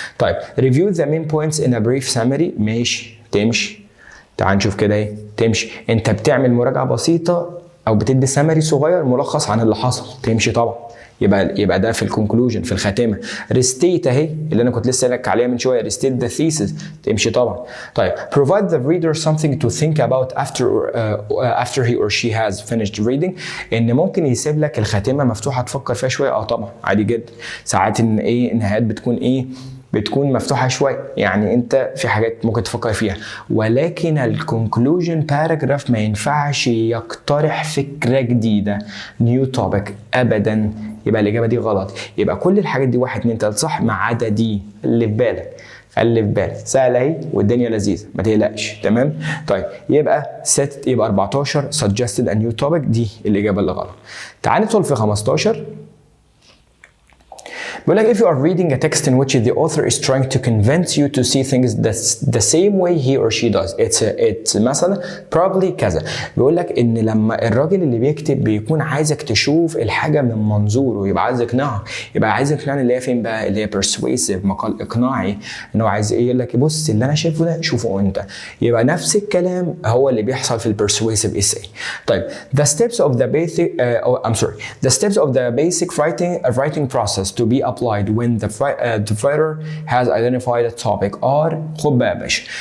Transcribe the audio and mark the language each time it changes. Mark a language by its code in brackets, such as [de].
[en] طيب review the main points in a brief summary. [ar] ماشي تمشي. تعال نشوف كده ايه تمشي. انت بتعمل مراجعه بسيطه او بتدي سمري صغير ملخص عن اللي حصل، تمشي طبعا. يبقى ده في الكونكلوجن في الخاتمه. ريستيت اهي اللي انا كنت لسه قايلك عليها من شويه، ريستيت ذا ثيسز، تمشي طبعا. [en] طيب provide the reader something to think about after he or she has finished reading. [ar] ان ممكن يسيب لك الخاتمه مفتوحه تفكر فيها شويه، طبعا عادي جدا. ساعات ان ايه النهايات بتكون مفتوحه شويه، يعني انت في حاجات ممكن تفكر فيها، ولكن الكونكلوجن باراجراف ما ينفعش يقترح فكره جديده نيو توبيك ابدا. يبقى الاجابه دي غلط. يبقى كل الحاجات دي 1 2 3 صح ما عدا دي. اللي في بالك خلي في بالك، سهله اهي والدنيا لذيذه ما تقلقش. تمام. طيب يبقى 14 [en] suggested a new topic، [ar] دي الاجابه اللي غلط. تعال ندخل في 15. بيقول لك [en] if you are reading a text in which the author is trying to convince you to see things the same way he or she does, it's مثلا probably كذا. [ar] بيقول لك ان لما الراجل اللي بيكتب بيكون عايزك تشوف الحاجه من منظوره، يبقى عايز يقنعك، يبقى عايز يقنعني اللي هي فين بقى، اللي هي persuasive، مقال اقناعي، ان هو عايز ايه يقول لك بص اللي انا شايفه ده شوفه انت. يبقى نفس الكلام هو اللي بيحصل في البرسويسيف essay. [en] طيب the steps of the basic the steps of the basic writing process to be applied when the writer has identified a topic are، [ar] خد بقى يا باشا.